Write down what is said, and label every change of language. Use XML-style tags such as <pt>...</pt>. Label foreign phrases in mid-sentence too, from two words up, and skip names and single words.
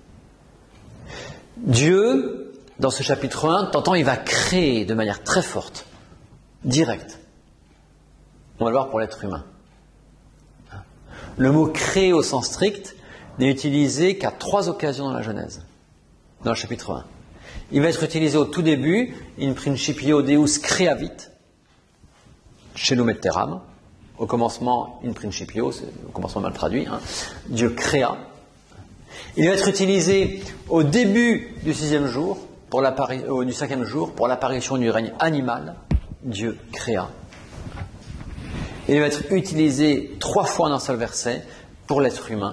<fr>Dieu, dans ce chapitre 1, t'entends, il va créer de manière très forte, directe. On va le voir pour l'être humain. Le mot créer au sens strict n'est utilisé qu'à 3 occasions dans la Genèse, dans le chapitre 1. Il va être utilisé au tout début,</fr> <la>in principio Deus creavit, shelum et teram.</la> <fr>Au commencement,</fr> <la>in principio,</la> <fr>c'est au commencement mal traduit, Dieu créa. Il va être utilisé au début du 6e jour, du 5e jour, pour l'apparition du règne animal, Dieu créa. Il va être utilisé 3 fois dans un seul verset pour l'être humain.</fr>